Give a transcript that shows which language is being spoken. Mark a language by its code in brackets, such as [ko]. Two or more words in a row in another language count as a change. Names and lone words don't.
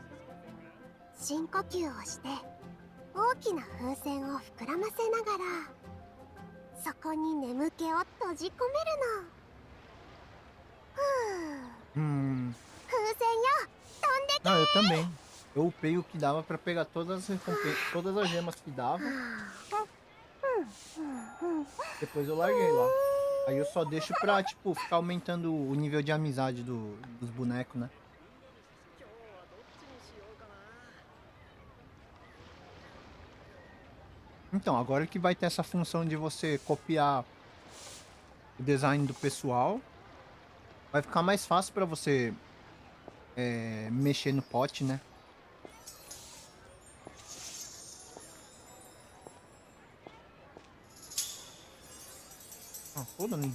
[ja] 深呼吸をして大きな風船を膨らませながらそこに眠気を閉じ込めるの。風船よ、飛んでけ。 [pt] Ah, eu também. Eu upei o que dava pra pegar todas as todas as gemas que dava. Depois eu larguei lá. Aí eu só deixo pra, tipo, ficar aumentando o nível de amizade dos bonecos, né? Então, agora que vai ter essa função de você copiar o design do pessoal, vai ficar mais fácil pra você mexer no pote, né? [ja] Ah, そうだね。